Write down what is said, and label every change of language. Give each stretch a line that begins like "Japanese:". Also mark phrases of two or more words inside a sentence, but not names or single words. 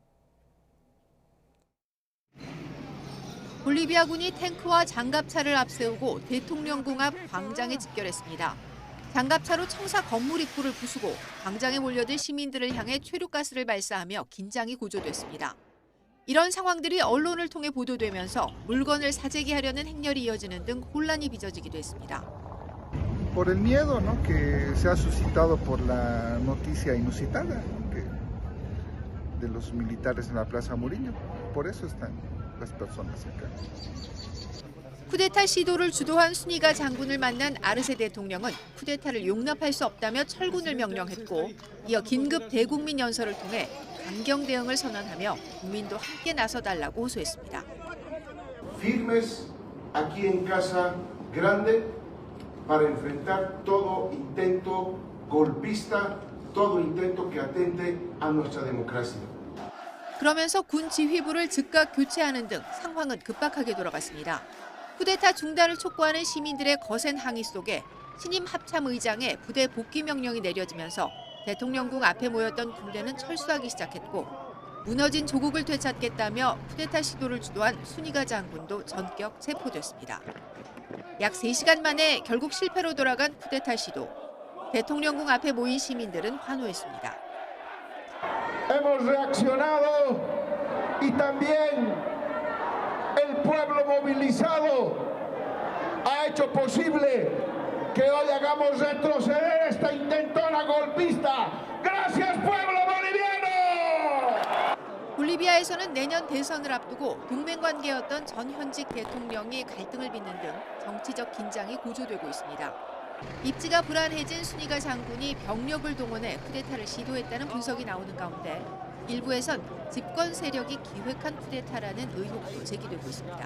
Korean: 볼리비아군이 탱크와 장갑차를 앞세우고 대통령궁 앞 광장에 집결했습니다. 장갑차로 청사 건물 입구를 부수고 광장에 몰려들 시민들을 향해 최루가스를 발사하며 긴장이 고조됐습니다. 이런 상황들이 언론을 통해 보도되면서 물건을 사재기 하려는 행렬이 이어지는 등 혼란이 빚어지기도 했습니다.
Spanish: Por el miedo, ¿no? que se ha suscitado por la noticia inusitada de los militares en la Plaza Murillo. Por eso están las personas acá.
Korean: 쿠데타 시도를 주도한 순위가 장군을 만난 아르세 대통령은 쿠데타를 용납할 수 없다며 철군을 명령했고 이어 긴급 대국민 연설을 통해 강경 대응을 선언하며 국민도 함께 나서달라고 호소했습니다.
Spanish: Firmes aquí en Casa Grande para enfrentar todo intento golpista, todo intento que atente a nuestra democracia.
Korean: 그러면서 군 지휘부를 즉각 교체하는 등 상황은 급박하게 돌아갔습니다. 쿠데타 중단을 촉구하는 시민들의 거센 항의 속에 신임 합참의장의 부대 복귀 명령이 내려지면서 대통령궁 앞에 모였던 군대는 철수하기 시작했고 무너진 조국을 되찾겠다며 쿠데타 시도를 주도한 순이가 장군도 전격 체포됐습니다. 약 3시간 만에 결국 실패로 돌아간 쿠데타 시도. 대통령궁 앞에 모인 시민들은 환호했습니다.
Spanish: Hemos reaccionado y también el pueblo movilizado ha hecho posible que hoy hagamos retroceder esta intentona golpista. ¡Gracias, pueblo boliviano!
Korean: 볼리비아에서는 내년 대선을 앞두고 동맹 관계였던 전 현직 대통령이 갈등을 빚는 등 정치적 긴장이 고조되고 있습니다. 입지가 불안해진 순이가 장군이 병력을 동원해 쿠데타를 시도했다는 분석이 나오는 가운데 일부에선 집권 세력이 기획한 쿠데타라는 의혹도 제기되고 있습니다.